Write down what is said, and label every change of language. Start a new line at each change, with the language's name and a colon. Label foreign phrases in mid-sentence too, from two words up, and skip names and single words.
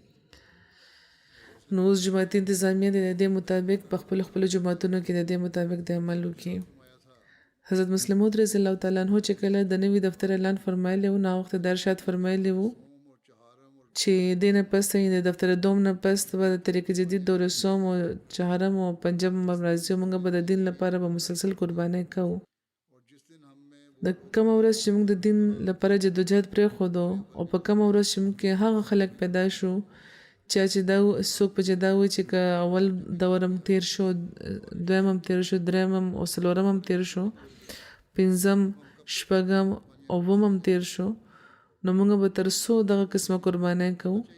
Pashto: نو اوس جماعتي انتظامیه د دې مطابق په خپلو جماعتونو کې د دې مطابق د عمل وکړي. حضرت مسلم موعود
Arabic: رضی الله تعالی عنہ
Pashto: چې کله د نوي دفتر اعلان فرمایلی و، نو وخت د ارشاد فرمایلی وو چې دې نه پس د دفتر دوم نه پس به د طریق جدید دور سوم او چهارم او پنجم راځي، موږ به د دین لپاره به مسلسل قربانۍ کوو. د کوم ورځ چې موږ د دین لپاره جدوجہد پرېښودو او په کوم ورځ چې موږ کې هغه خلک پیدا شو چې دا څوک په چې دا وایي چې که اول دور هم تیر شو، دویم هم تیر شو، دریم هم او څلورم هم تیر شو، پنځم شپږم او اووم هم تیر شو، نو موږ به تر څو دغه قسمه قربانۍ کوو.